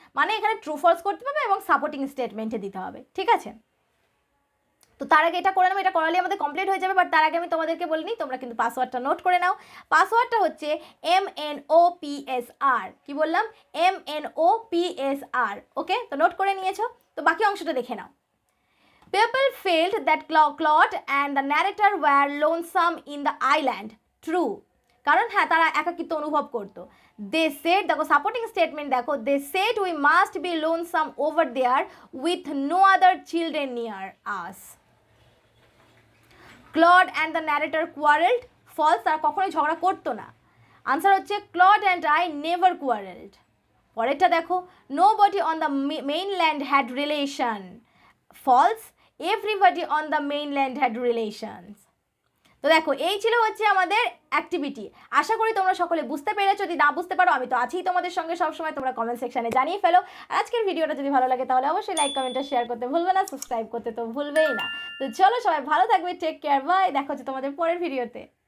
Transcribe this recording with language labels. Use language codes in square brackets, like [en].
[bn] মানে এখানে true false করতে হবে এবং সাপোর্টিং স্টেটমেন্টে দিতে হবে, ঠিক আছে। তো তার আগে এটা করে নেবো, এটা করালে আমাদের কমপ্লিট হয়ে যাবে, বাট তার আগে আমি তোমাদেরকে বলিনি, তোমরা কিন্তু পাসওয়ার্ডটা নোট করে নাও। পাসওয়ার্ডটা হচ্ছে MNOPSR, কি বললাম, MNOPSR, ওকে। তো নোট করে নিয়েছো, তো বাকি অংশটা দেখে নাও। [en] People felt that Claude and the narrator were lonesome in the island. True. [bn] কারণ হ্যাঁ তারা একাকিত্ব অনুভব করতো। [en] They said, [bn] দেখো সাপোর্টিং স্টেটমেন্ট দেখো, [en] they said we must be lonesome over there with no other children near us. Claude and the narrator quarreled. [bn] False, তারা কখনোই ঝগড়া করতো না। আনসার হচ্ছে [en] Claude and I never quarreled. [bn] পরেরটা দেখো, [en] nobody on the mainland had relation. False, everybody on the mainland had relations. [bn] তো দেখো এই ছিল হচ্ছে আমাদের অ্যাক্টিভিটি। আশা করি তোমরা সকলে বুঝতে পেরেছো, যদি না বুঝতে পারো আমি তো আছি তোমাদের সঙ্গে সবসময়, তোমরা কমেন্ট সেকশনে জানিয়ে ফেলো। আর আজকের ভিডিওটা যদি ভালো লাগে তাহলে অবশ্যই লাইক কমেন্ট আর শেয়ার করতে ভুলবে না, সাবস্ক্রাইব করতে তো ভুলবেই না। তো চলো সবাই ভালো থাকবে, টেক কেয়ার, বাই, দেখা হচ্ছে তোমাদের পরের ভিডিওতে।